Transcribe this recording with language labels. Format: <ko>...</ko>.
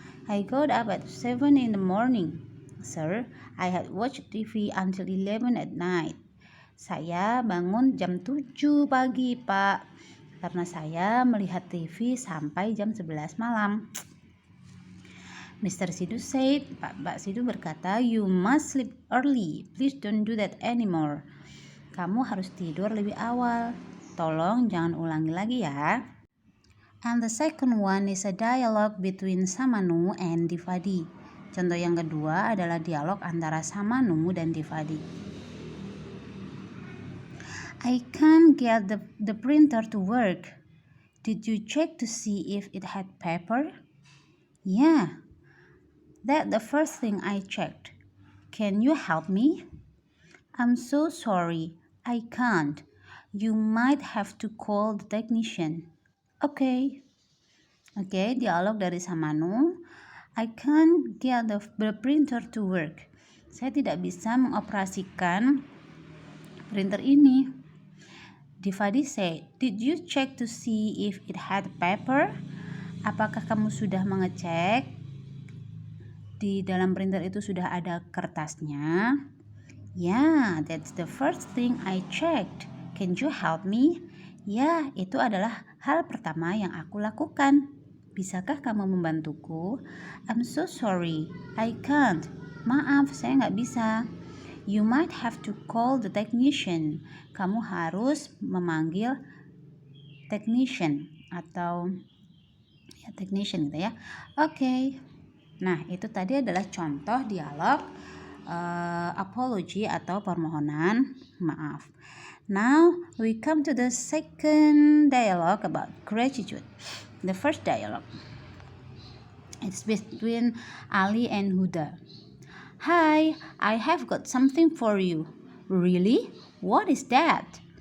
<en>I got up at 7 in the morning. Sir, I had watched TV until 11 at night.</en> <id>Saya bangun jam 7 pagi, Pak. Karena saya melihat TV sampai jam 11 malam.</id> <en>Mr. Sidu said,</en> <id>Pak Sidu berkata,</id> <en>you must sleep early. Please don't do that anymore.</en> <id>Kamu harus tidur lebih awal. Tolong jangan ulangi lagi ya.</id> <en>And the second one is a dialogue between Samanu and Divadi.</en> <id>Contoh yang kedua adalah dialog antara Samanu dan Divadi.</id> <en>I can't get the printer to work. Did you check to see if it had paper? Yeah. That's the first thing I checked. Can you help me? I'm so sorry. I can't. You might have to call the technician.</en> <id>Okay, dialog dari Samanu.</id> <en>I can't get the printer to work.</en> <id>Saya tidak bisa mengoperasikan printer ini.</id> <en>Divadi said, did you check to see if it had paper?</en> <id>Apakah kamu sudah mengecek di dalam printer itu sudah ada kertasnya?</id> <en>Yeah, that's the first thing I checked. Can you help me?</en> <id>Ya, itu adalah hal pertama yang aku lakukan. Bisakah kamu membantuku?</id> <en>I'm so sorry, I can't.</en> <id>Maaf, saya nggak bisa.</id> <en>You might have to call the technician.</en> <id>Kamu harus memanggil technician atau ya technician gitu ya. Oke. Nah, itu tadi adalah contoh dialog apology atau permohonan maaf.</id> <en>Now we come to the second dialogue about gratitude. The first dialogue, it's between Ali and Huda. Hi, I have got something for you. Really? What is that?</en>